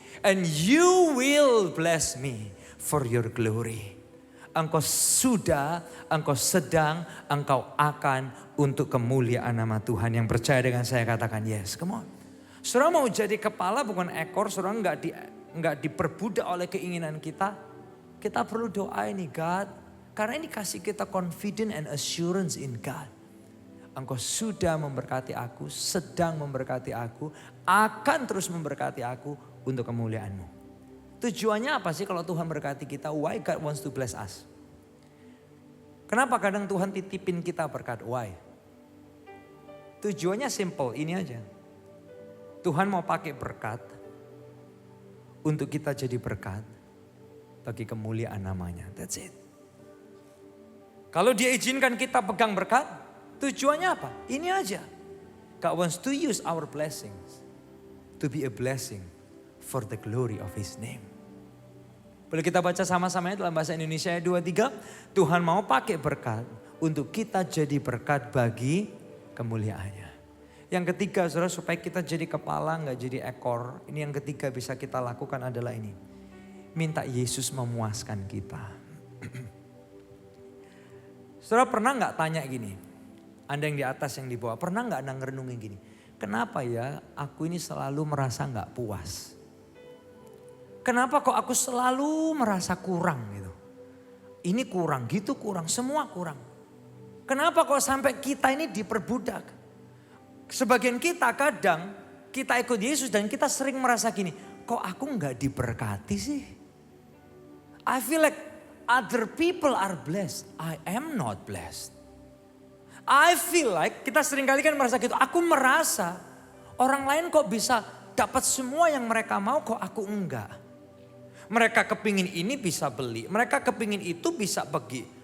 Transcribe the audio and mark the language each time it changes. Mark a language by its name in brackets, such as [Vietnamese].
[English] And you will bless me for your glory. [Indonesian] Engkau sudah, engkau sedang, engkau akan untuk kemuliaan nama Tuhan. Yang percaya dengan saya katakan [English] yes, come on. [Indonesian] Saudara mau jadi kepala bukan ekor, saudara enggak diperbudak oleh keinginan kita. Kita perlu doa ini God. Karena ini kasih kita [English] confidence and assurance in God. [Indonesian] Engkau sudah memberkati aku, sedang memberkati aku, akan terus memberkati aku untuk kemuliaan-Mu. Tujuannya apa sih kalau Tuhan berkati kita? [English] Why God wants to bless us? [Indonesian] Kenapa kadang Tuhan titipin kita berkat? [English] Why? [Indonesian] Tujuannya simple, ini aja. Tuhan mau pakai berkat untuk kita jadi berkat bagi kemuliaan namanya. [English] That's it. [Indonesian] Kalau Dia izinkan kita pegang berkat, tujuannya apa? Ini aja. [English] God wants to use our blessings to be a blessing for the glory of His name. [Indonesian] Boleh kita baca sama-sama dalam bahasa Indonesia 2-3. Tuhan mau pakai berkat untuk kita jadi berkat bagi kemuliaannya. Yang ketiga saudara, supaya kita jadi kepala gak jadi ekor. Ini yang ketiga bisa kita lakukan adalah ini. Minta Yesus memuaskan kita. Saudara pernah gak tanya gini? Anda yang di atas yang di bawah. Pernah gak Anda ngerenungin gini? Kenapa ya aku ini selalu merasa gak puas? Kenapa kok aku selalu merasa kurang gitu? Ini kurang, gitu kurang, semua kurang. Kenapa kok sampai kita ini diperbudak? Sebagian kita kadang kita ikut Yesus dan kita sering merasa gini, kok aku gak diberkati sih? [English] I feel like other people are blessed, I am not blessed. I feel like [Indonesian] kita sering kali kan merasa gitu, aku merasa orang lain kok bisa dapat semua yang mereka mau, kok aku enggak. Mereka kepingin ini bisa beli, mereka kepingin itu bisa pergi.